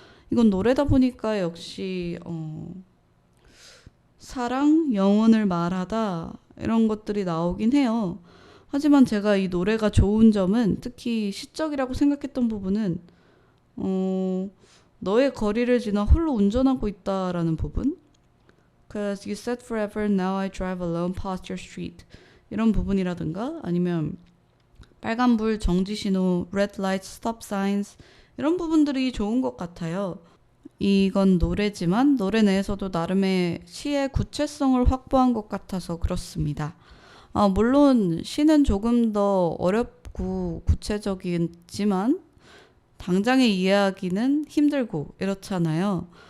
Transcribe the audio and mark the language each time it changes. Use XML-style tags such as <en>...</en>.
<ko>이건 노래다 보니까 역시 사랑, 영혼을 말하다 이런 것들이 나오긴 해요. 하지만 제가 이 노래가 좋은 점은, 특히 시적이라고 생각했던 부분은 너의 거리를 지나 홀로 운전하고 있다라는 부분.</ko> <en>Cause you said forever, now I drive alone past your street.</en> <ko>이런 부분이라든가, 아니면 빨간불, 정지신호,</ko> <en>red lights, stop signs</en> <ko>이런 부분들이 좋은 것 같아요. 이건 노래지만 노래 내에서도 나름의 시의 구체성을 확보한 것 같아서 그렇습니다. 물론 시는 조금 더 어렵고 구체적이지만 당장의 이해하기는 힘들고 이렇잖아요.</ko>